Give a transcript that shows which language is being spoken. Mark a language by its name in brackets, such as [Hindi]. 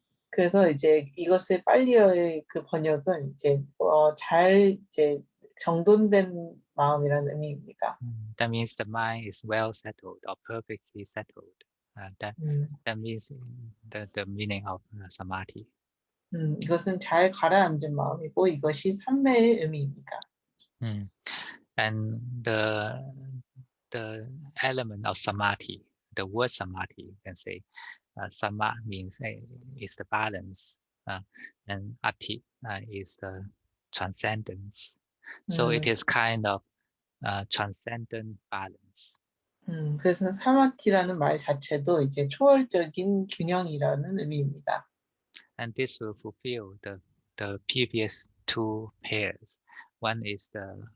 [Korean] 그래서 이제 이것의 빨리어의 그 번역은 이제 잘 이제 정돈된 마음이라는 의미입니다. [English] That means the mind is well settled or perfectly settled. That means the meaning of samadhi. [Korean] 이것은 잘 가라앉은 마음이고 이것이 삼매의 의미입니다. [English] And the element of samadhi, the word samadhi, you can say, sama means is the balance, and ati is the transcendence. So it is kind of transcendent balance. [Korean] 그래서 사마티라는 말 자체도 이제 초월적인 균형이라는 의미입니다. [English] And this will fulfill the previous 2 pairs. One is the